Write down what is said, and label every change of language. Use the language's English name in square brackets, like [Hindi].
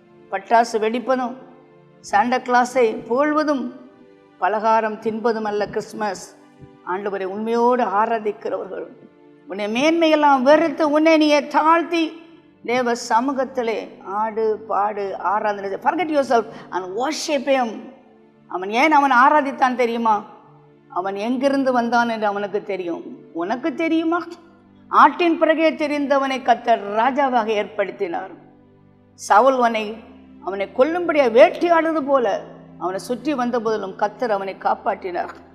[Tamil] பட்டாசு வெடிப்பதும் சாண்டா கிளாஸை புகழ்வதும் பலகாரம் தின்பதும் அல்ல கிறிஸ்மஸ். ஆண்டவரை உண்மையோடு ஆராதிக்கிறவர்கள், உன்னை மேன்மையெல்லாம் வெறுத்து உன்னை நீயே தாழ்த்தி தேவ சமூகத்திலே ஆடு பாடு ஆராதனை. [English] forget yourself and worship him. [Tamil] அவன் ஏன் அவன் ஆராதித்தான் தெரியுமா? அவன் எங்கிருந்து வந்தான் என்று அவனுக்கு தெரியும். உனக்கு தெரியுமா? ஆட்டின் பிறகே தெரிந்தவனை கர்த்தர் ராஜாவாக ஏற்படுத்தினார். சவுல் அவனை கொல்லும்படியாக வேட்டையாடுவது போல அவனை சுற்றி வந்த போதிலும் கர்த்தர் அவனை காப்பாற்றினார்.